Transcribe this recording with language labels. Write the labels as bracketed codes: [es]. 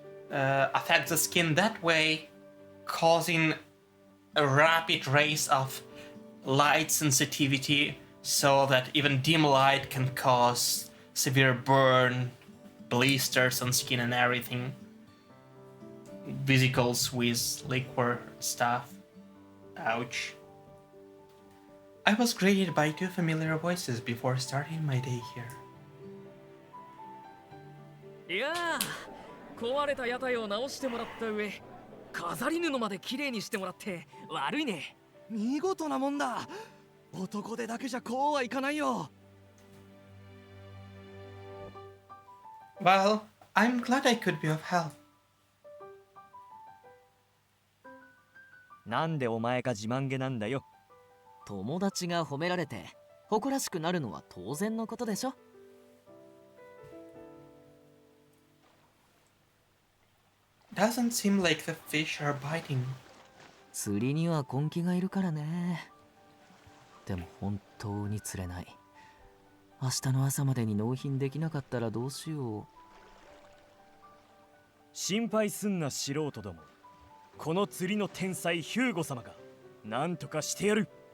[en] affect the skin that way, causing a rapid raise of light sensitivity so that even dim light can cause severe burn, blisters on skin and everything. Vesicles with liquor stuff. Ouch. I was greeted by two familiar voices before starting my day here. [ja] いやあ、壊れた屋台を直してもらった上、飾り布まで綺麗にしてもらって悪いね。見事なもんだ。男手だけじゃこうはいかないよ。 [en] Well, I'm glad I could be of help. [ja] なんでお前が自慢げなんだよ。友達が褒められて誇らしくなるのは当然のことでしょ。 [en] Doesn't seem like the fish are biting. [ja] 釣りには根気がいるからね。でも本当に釣れない。明日の朝までに納品できなかったらどうしよう。心配すんな素人ども。この釣りの天才ヒューゴ様がなんとかしてやる。